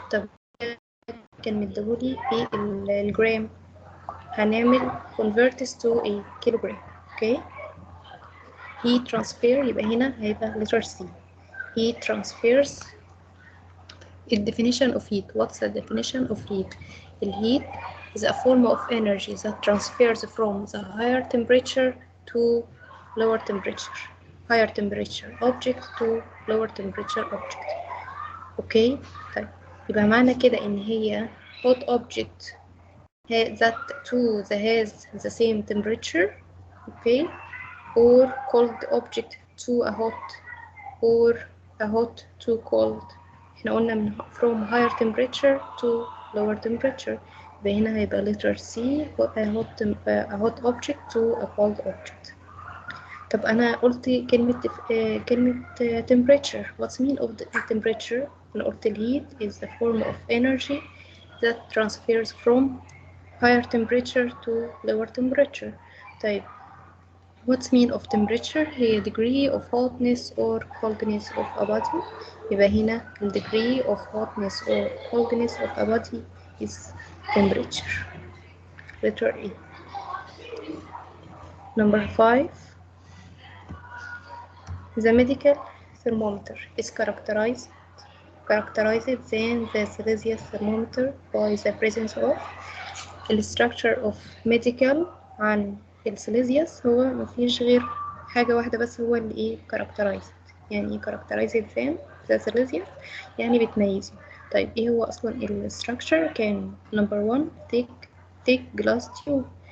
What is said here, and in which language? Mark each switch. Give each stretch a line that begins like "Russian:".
Arabic: طب كان مديهولي بالجرام، هنعمل
English: convert to a kilogram.
Arabic: اوكي.
English: heat transfer
Arabic: يبقى هنا هيبقى
English: letter C. heat transfers. The definition of heat. What's the definition of heat? The heat is a form of energy that transfers from the higher temperature to lower temperature. higher temperature object to lower temperature object.
Arabic: اوكي. طيب يبقى معنى كده ان هي
English: hot object that has the same temperature. okay. or cold object to a hot or a hot to cold.
Arabic: احنا قلنا من
English: from higher temperature to lower temperature.
Arabic: يبقى هنا هيبقى
English: letter C a hot object to a cold object.
Arabic: طب أنا قلت كلمة temperature.
English: What's mean of the temperature؟
Arabic: أنا قلت
English: heat is the form of energy that transfers from higher temperature to lower temperature. طيب what's mean of temperature؟ هي degree of hotness or coldness of a body.
Arabic: يبقى هنا
English: degree of hotness or coldness of a body is temperature. letter A. Number 5. The medical thermometer is characterized than the Celsius thermometer by the presence of. The structure of medical
Arabic: عن السيليزيوس هو مفيش غير حاجة واحدة بس هو اللي ايه characterized. يعني ايه
English: characterized than the Celsius؟
Arabic: يعني بتميزه. طيب ايه هو اصلا الستراكشر؟ كان
English: number 1 thick glass tube.